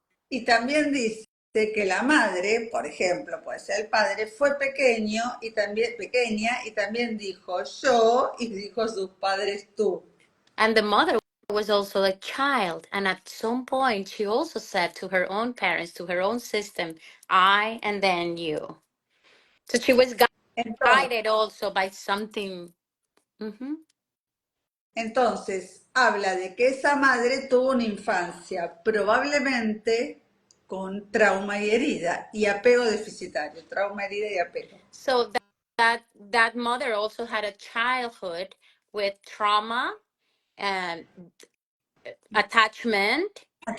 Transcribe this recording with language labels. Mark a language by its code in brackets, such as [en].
[es] Y también dice que la madre, por ejemplo, puede ser el padre, fue pequeño y también pequeña y también dijo yo y dijo sus padres tú. [en] And the mother was also a child, and at some point she also said to her own parents, to her own system, I and then you. So she was [es] Entonces, [en] guided also by something. Mhm. [es] entonces habla de que esa madre tuvo una infancia probablemente con trauma y herida y apego deficitario, trauma, herida y apego. [en] So that mother also had a childhood with trauma and attachment, and